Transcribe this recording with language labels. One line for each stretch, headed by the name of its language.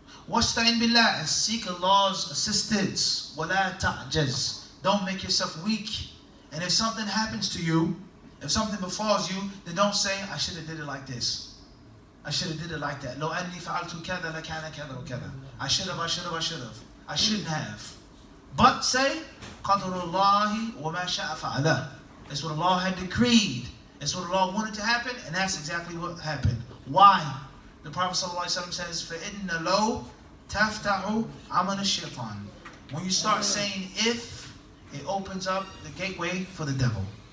Arabic: وَاسْتَعِنْ بِاللَّهِ,
English: and seek Allah's assistance.
Arabic: وَلَا تَعْجَزْ.
English: Don't make yourself weak. And if something happens to you, if something befalls you, then don't say, I should have did it like this. I should have did it like that.
Arabic: لو أني فعلت كذا لكان كذا وكذا.
English: I should have. I shouldn't have. But say,
Arabic: قدر الله وما شاء فعله.
English: That's what Allah had decreed. That's what Allah wanted to happen, and that's exactly what happened. Why? The Prophet ﷺ says,
Arabic: فَإِنَّ لَوْ تَفْتَحُ عَمَلَ الشَّيْطَانِ.
English: When you start saying if, it opens up the gateway for the devil.